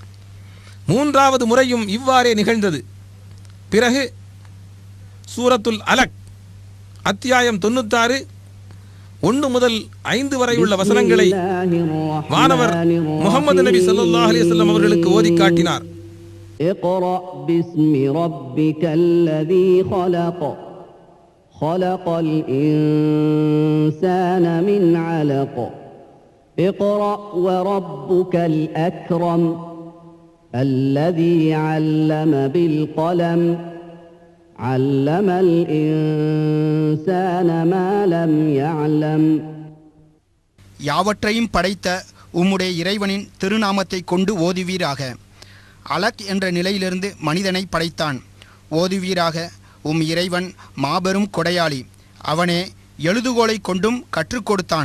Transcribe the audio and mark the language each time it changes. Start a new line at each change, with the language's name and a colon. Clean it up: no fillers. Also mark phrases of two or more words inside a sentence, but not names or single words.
Tamil: 3வது முறையும் இவ்வாறே நிகழ்ந்தது. பிறகு சூரத்துல் அலக் அத்தியாயம் 96 1 முதல் 5 வரை உள்ள வசனங்களை வானவர் முஹம்மது நபி
Arabic: صلى الله عليه وسلم
Tamil: அவர்களுக்கு ஓதி காட்டினார்.
Arabic: اقرأ باسم ربك الذي خلق خلق الإنسان من علق اقرأ وربك الأكرم الذي علم بالقلم علم الإنسان ما لم يعلم.
Tamil: யாவற்றையும் படைத்த உம்முடைய இறைவனின் திருநாமத்தை கொண்டு ஓதுவீராக. அலக் என்ற நிலையிலிருந்து மனிதனை படைத்தான். ஓதுவீராக. உம் இறைவன் மாபெரும் கொடையாளி. அவனே எழுதுகோலை கொண்டும் கற்றுக் கொடுத்தான்.